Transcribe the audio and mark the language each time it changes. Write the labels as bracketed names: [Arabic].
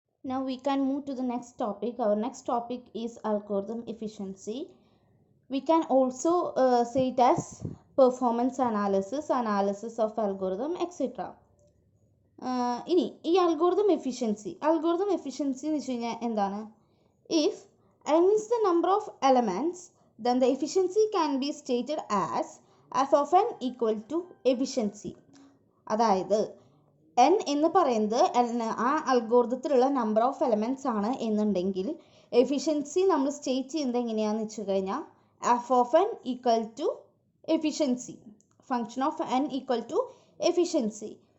[English] now we can move to the next topic. Our next topic is algorithm efficiency. We can also say it as performance analysis, analysis of algorithm, etc. [Malayalam] ഇനി ഈ algorithm efficiency എന്ന് വെച്ച് കഴിഞ്ഞാൽ എന്താണ്? [English] If n is the number of elements, then the efficiency can be stated as f of n equal to efficiency. [Malayalam] അതായത് n എന്ന് പറയുന്നത് ആ അൽഗോരിതത്തിലുള്ള നമ്പർ ഓഫ് എലമെൻറ്റ്സ് ആണ് എന്നുണ്ടെങ്കിൽ എഫിഷ്യൻസി നമ്മൾ സ്റ്റേറ്റ് ചെയ്യുന്നത് എങ്ങനെയാണെന്ന് വെച്ച് കഴിഞ്ഞാൽ [English] F of N equal to efficiency, function of N equal to efficiency.